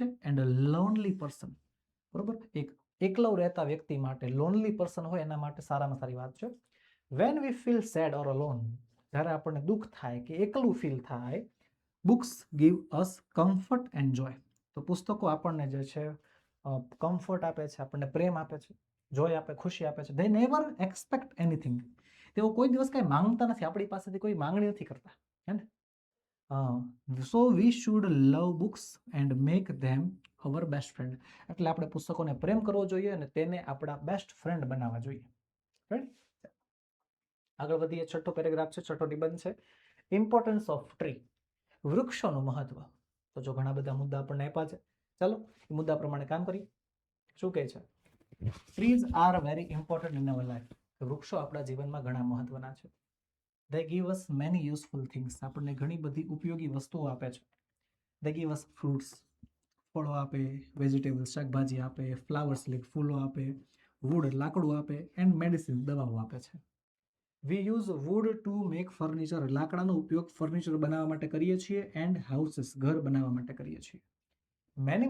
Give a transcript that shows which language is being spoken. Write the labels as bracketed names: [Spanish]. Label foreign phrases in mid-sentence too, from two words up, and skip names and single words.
[English] And a lonely person, [Gujarati] બરોબર, એક એકલો રહેતા વ્યક્તિ માટે, [English] lonely person [Gujarati] હોય એના માટે સારામાં સારી વાત છે. [English] When we feel sad or alone, [Gujarati] જ્યારે આપણને દુઃખ થાય કે એકલું ફીલ થાય, [English] Books give us comfort and joy, [Gujarati] તો પુસ્તકો આપણને જે છે કમ્ફર્ટ આપે છે, આપણને પ્રેમ આપે છે, જોય આપે, ખુશી આપે છે. [English] they never expect anything, [Gujarati] તેઓ કોઈ દિવસ કંઈ માંગતા નથી, આપણી પાસેથી કોઈ માંગણી નથી કરતા, હે ને? [English] so we should love books and make them our best friend, [Gujarati] એટલે આપણે પુસ્તકોને પ્રેમ કરવો જોઈએ અને તેને આપણા [English] best friend [Gujarati] બનાવવા જોઈએ. રાઈટ? આગળ વધીએ. છઠ્ઠો પેરેગ્રાફ છે, છઠ્ઠો નિબંધ છે, [English] importance of tree, [Gujarati] વૃક્ષોનું મહત્વ. તો જો ઘણા બધા મુદ્દા આપણને આપ્યા છે, ચાલો એ મુદ્દા પ્રમાણે કામ કરીએ. શું કહે છે? [English] Trees are very important in our life, [Gujarati] વૃક્ષો આપણા જીવનમાં ઘણા મહત્વના છે. [English] they give us many useful things, [Gujarati] આપણને ઘણી બધી ઉપયોગી વસ્તુઓ આપે છે. [English] they give us fruits, [Gujarati] ફળો આપે, વેજીટેબલ્સ, શાકભાજી આપે, ફ્લાવર્સ, ફૂલો આપે, વુડ, લાકડું આપે, [English] and medicine, [Gujarati] દવાઓ આપે છે. [English] We use wood to make furniture, [Gujarati] લાકડાનો ઉપયોગ ફર્નિચર બનાવવા માટે કરીએ છીએ. [English] And houses, [Gujarati] ઘર બનાવવા માટે કરીએ છીએ.